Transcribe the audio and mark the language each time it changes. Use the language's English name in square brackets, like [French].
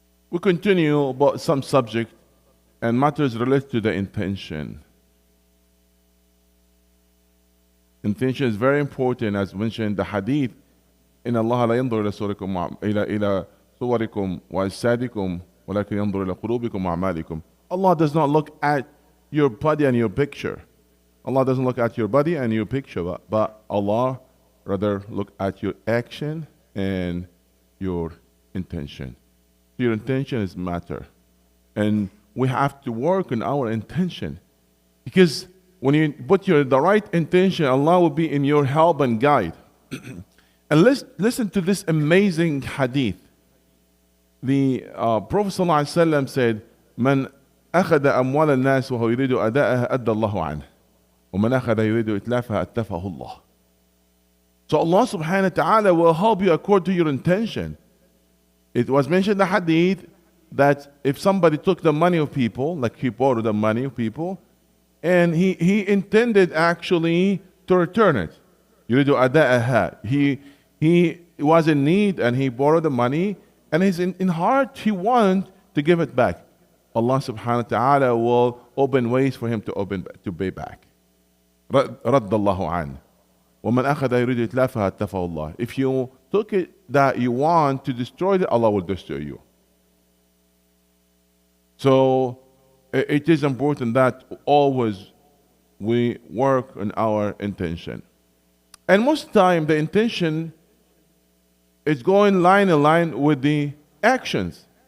[English] We continue about some subject and matters related to the intention. Intention is very important, as mentioned in the hadith. [Arabic] إن الله لا ينظر إلى صوركم وأجسادكم ولكن ينظر إلى قلوبكم وأعمالكم. [English] Allah does not look at your body and your picture. Allah doesn't look at your body and your picture, but Allah rather look at your action and your intention. Your intention is matter. And we have to work on our intention. Because when you put the right intention, Allah will be in your help and guide. And let's listen to this amazing hadith. The Prophet ﷺ said, [Arabic] "Man أخذ أموال الناس وهو يريد أداءها أدى الله عنه ومن أخذ يريد إتلافها أتلفه الله." [English] So Allah subhanahu wa ta'ala will help you according to your intention. It was mentioned in the hadith that if somebody took the money of people, like he borrowed the money of people, and he intended actually to return it. [Arabic] يريد أداءها. [English] He was in need and he borrowed the money, and in heart he wanted to give it back. Allah subhanahu wa ta'ala will open ways for him to pay back. [Arabic] رد الله عنه ومن أخذ يريد إتلافها أتلفه الله. [English] If you took it that you want to destroy it, Allah will destroy you. So it is important that always we work on our intention. And most of the time the intention is going line in line with the actions.